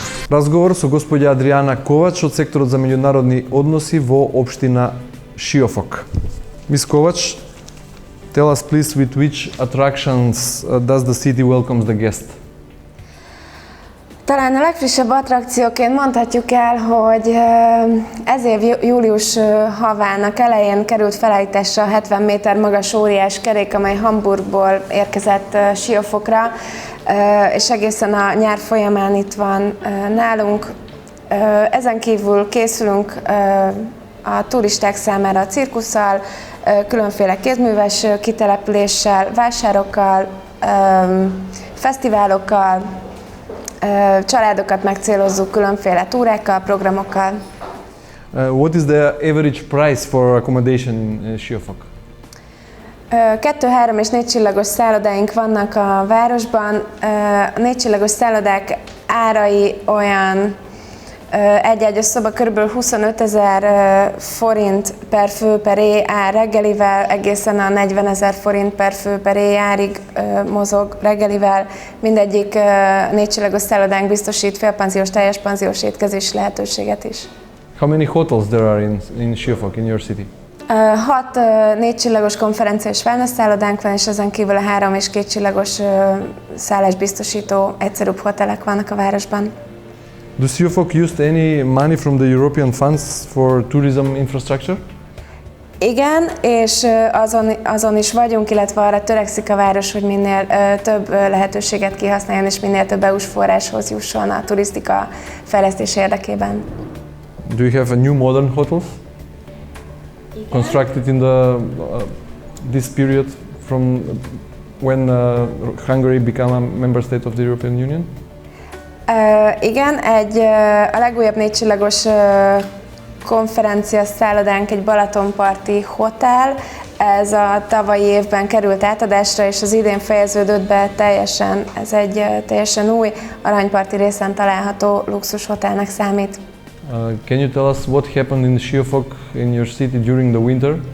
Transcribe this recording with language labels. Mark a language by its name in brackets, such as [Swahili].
[Macedonian] Разговор со господја Адријана Ковач од секторот за меѓународни односи во општина Siófok. [English] Ms. Kovac, tell us please with which attractions does the city welcomes the guest? [Hungarian] Talán a legfrissebb attrakcióként mondhatjuk el, hogy ez év július havának elején került felállításra a 70 méter magas óriás kerék, amely Hamburgból érkezett Siófokra, és egészen a nyár folyamán itt van nálunk. Ezen kívül készülünk a turisták számára a cirkusszal, különféle kézműves kitelepüléssel, vásárokkal, fesztiválokkal, családokat megcélozzuk különféle túrákkal, programokkal. [English] What is the average price for accommodation in Siófok? [Hungarian] 2, 3 és 4 csillagos szállodáink vannak a városban. A 4 csillagos szállodák árai olyan egy-egyes szoba kb. 25 000 forint per fő per éj ár reggelivel, egészen a 40 000 forint per fő per éj árig mozog reggelivel. Mindegyik 4 csillagos szállodánk biztosít félpanziós, teljes panziós étkezési lehetőséget is. [English] How many hotels there are in Siófok, in your city? [Hungarian] 6 4 csillagos konferencia és wellness szállodánk van, és ezen kívül a 3 és 2 csillagos szállásbiztosító egyszerűbb hotelek vannak a városban. [English] Do Siófok used any money from the European funds for tourism infrastructure? [Hungarian] Igen, és azon is vagyunk, illetve arra törekszik a város, hogy minél több lehetőséget kihasználjon, és minél több EU-s forráshoz jusson a turisztika fejlesztés érdekében. [English] Do you have a new modern hotels? Constructed in this period from when Hungary became a member state of the European Union? [Hungarian] Igen, a legújabb 4 csillagos konferencia szállodánk egy balatonparti hotel. Ez a tavalyi évben került átadásra, és az idén fejeződött be teljesen. Ez egy teljesen új aranyparti részen található luxushotelnek számít. [English] Can you tell us what happened in Siófok, in your city during the winter?